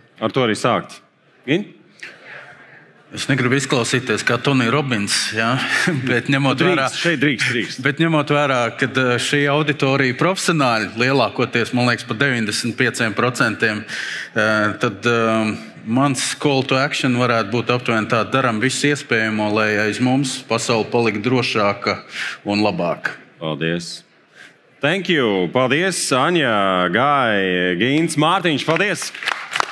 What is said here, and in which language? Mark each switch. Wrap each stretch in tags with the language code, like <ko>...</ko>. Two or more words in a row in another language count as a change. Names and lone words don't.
<lv>Ar to arī sākt. Es negribu izklausīties kā Tonijs Robins, ja? Bet ņemot vērā, bet ņemot vērā, ka šī auditorija profesionāļi lielākoties, man liekas, par 95%, tad mans</lv> <en>call to action</en> <lv>varētu būt aptuveni tā: daram visu iespējamo, lai aiz mums pasaule paliktu drošāka un labāka. Paldies!</lv> <en>Thank you!</en> <lv>Paldies, Aņa, Gai, Gīns, Mārtiņš, paldies!</lv>